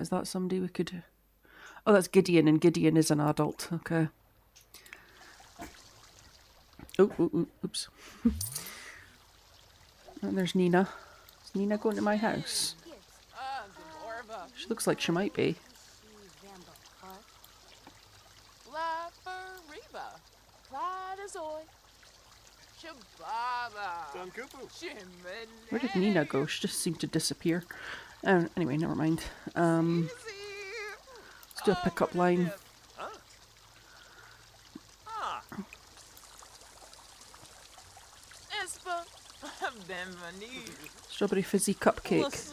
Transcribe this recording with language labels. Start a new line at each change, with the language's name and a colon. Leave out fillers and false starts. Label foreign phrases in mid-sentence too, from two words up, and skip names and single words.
English: Is that somebody we could... Oh, that's Gideon, and Gideon is an adult. Okay. Oops. And there's Nina. Is Nina going to my house? She looks like she might be. La Fariba. Platazoy. Shababa. Where did Nina go? She just seemed to disappear. Anyway, never mind. Let's do a pickup line. Strawberry fizzy cupcake.